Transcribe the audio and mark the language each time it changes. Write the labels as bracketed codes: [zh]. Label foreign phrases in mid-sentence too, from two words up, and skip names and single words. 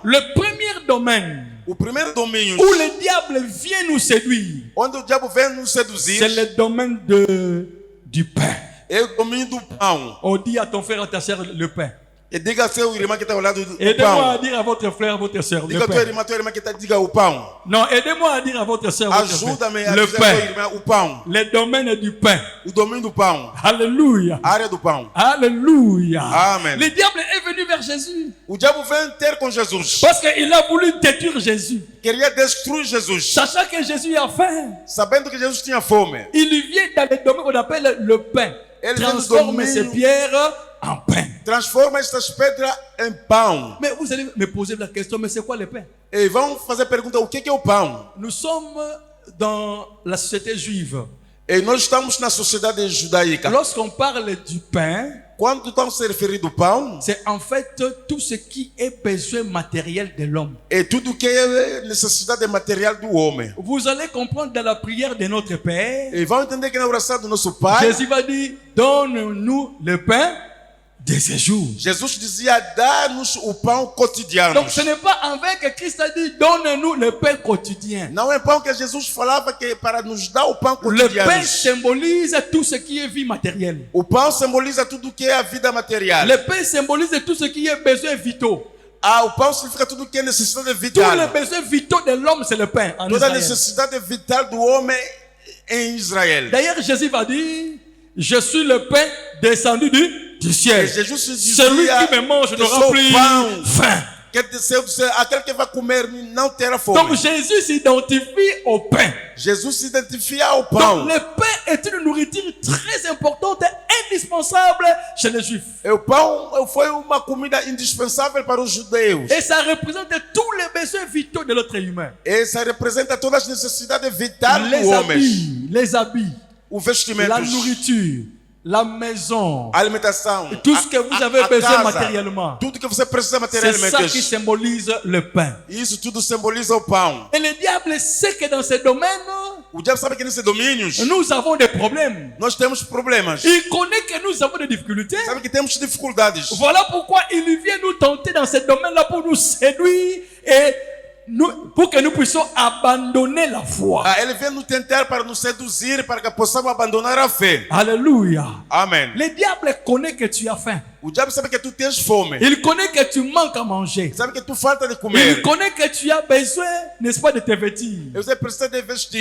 [fr] Le premier domaine [pt] O primeiro domínio [fr] où le diable vient nous séduire, [pt] onde o diabo vem nos seduzir [fr] c'est le domaine du pain. [pt] é o domínio do pão. [fr] On dit à ton frère, à ta soeur, le pain. [pt] E diga ao seu irmão que está ao lado do [fr] Aidez-moi à [pt] pão. [fr] dire à votre frère, à votre soeur, [pt] Diga [fr] le [pt] ao teu [fr] pain. [pt] irmão, tua irmã que está, diga o pão. [fr] Non, aidez-moi à dire à votre soeur, votre frère, [pt] Ajuda-me a [fr] le [pt] dizer ao teu [fr] pain. [pt] irmão o pão. [fr] Le domaine du pain. [pt] O domínio do pão. [fr] Alléluia. [pt] A área do pão. [fr] Alléluia. Amen. Le diable est venu vers Jésus [pt] O diabo vem ter com Jesus. [fr] parce qu'il a voulu détruire Jésus. [pt] Queria destruir Jesus. [fr] Sachant que Jésus a faim, [pt] Sabendo que Jesus tinha fome. [fr] il vient dans le domaine qu'on appelle le pain. Elle vient du Transforme domaine- ces pierres en pain. [pt] Transforma estas pedras em pão. [fr] Mais vous allez me poser la question, mais c'est quoi le pain? [pt] E vão fazer pergunta: o que é o pão? [fr] Nous sommes dans la société juive. [pt] E nós estamos na sociedade judaíca. [fr] Lorsqu'on parle du pain, [pt] Quando estamos se referir do pão, [fr] c'est en fait tout ce qui est besoin matériel de l'homme. [pt] é tudo que é necessidade material do homem. [fr] Vous allez comprendre dans la prière de notre Père, [pt] E vão entender que na oração do nosso Pai, [fr] Jésus va dire, donne-nous le pain de ce jour. [pt] Jesus dizia: dá-nos o pão cotidiano. [fr] Donc ce n'est pas avec que Christ a dit, donne-nous le pain quotidien. [pt] Não é pão que Jesus falava que para nos dar o pão [fr] Le [pt] cotidiano. [fr] pain symbolise tout ce qui est vie matérielle. [pt] O pão simboliza tudo que é a vida material. [fr] Le pain symbolise tout ce qui est besoins vitaux. [pt] O pão significa tudo que é necessidade [fr] Tous [pt] vital. [fr] les besoins vitaux de l'homme, c'est le pain en [pt] Toda a [fr] Israël. [pt] necessidade vital do homem em Israel. [fr] D'ailleurs, Jésus va dire, je suis le pain descendu du ciel. [pt] E Jesus se [fr] Celui [pt] dizia [fr] qui me mange [pt] que [fr] n'aura [pt] sou [fr] plus [pt] pão [fr] faim. [pt] que desceu do céu. Aquele que vai comer não terá fome. [fr] Donc Jésus s'identifie au pain. [pt] Jesus se identifica ao pão. [fr] Donc le pain est une nourriture très importante, indispensable chez les Juifs. [pt] E o pão foi uma comida indispensável para os judeus. [fr] Et ça représente tous les besoins vitaux de l'être humain. [pt] Essa representa todas as necessidades vitais do [fr] Les [pt] homem. [fr] habits, [pt] O vestimento, [fr] la nourriture, la maison, [pt] a alimentação, [fr] tout ce que vous avez [pt] a [fr] besoin [pt] casa, [fr] matériellement. [pt] tudo que você precisa [fr] C'est ça qui [pt] materialmente. [fr] symbolise le pain. [pt] Isso tudo simboliza o pão. [fr] Et le diable sait que dans ce domaine, [pt] O diabo sabe que nesses domínios [fr] nous avons des problèmes. [pt] nós temos problemas. [fr] Il connaît que nous avons des difficultés. [pt] Sabe que temos dificuldades. [fr] Voilà pourquoi il vient nous tenter dans ce domaine-là pour nous séduire et pour que nous puissions abandonner la foi. [pt] Ele vem nos tentar para nos seduzir, para que possamos abandonar a fé. [fr] Alléluia. [pt] Amém. [fr] Le diable connaît que tu as faim. [pt] O diabo sabe que tu tens fome. [fr] Il connaît que tu manques à manger. [pt] Sabe que tu falta de [fr] Il [pt] comer. [fr] connaît que tu as besoin, n'est-ce pas, de te vêtir. [pt] E você precisa de vestir.